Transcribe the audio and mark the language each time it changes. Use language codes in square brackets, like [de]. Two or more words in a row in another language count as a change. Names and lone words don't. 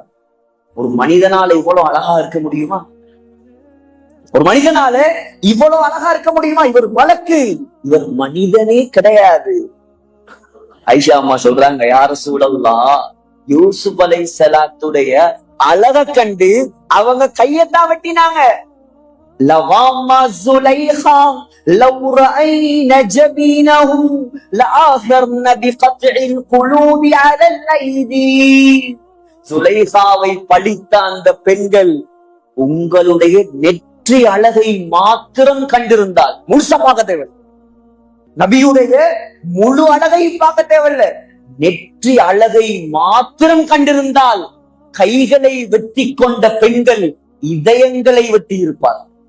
[ta] ஒரு மனிதனால இவ்வளவு அழகா இருக்க முடியுமா? ஒரு மனிதனால இவ்வளவு அழகா இருக்க முடியுமா? இவர் மலக்கு, இவர் மனிதனே கிடையாது. ஐஷா அம்மா சொல்றாங்க, [ar] يا رسول الله, [ta] யூசுப் அலைஹிஸ்ஸலாத்துடைய அழக கண்டு அவங்க கையத்தான் வெட்டினாங்க. [ar] லவாமா زليخا لو رأينا جبينه لآثرن بقطع القلوب على الأيدي. [ta] சுலைஹாவை படித்த அந்த பெண்கள் உங்களுடைய நெற்றி அழகை மாத்திரம் கண்டிருந்தால், முழுசா பார்க்க தேவை, நபியுடைய முழு அழகை பார்க்க தேவையில்ல, நெற்றி அழகை மாத்திரம் கண்டிருந்தால் கைகளை வெட்டி கொண்ட பெண்கள் இதயங்களை வெட்டி இருப்பார்.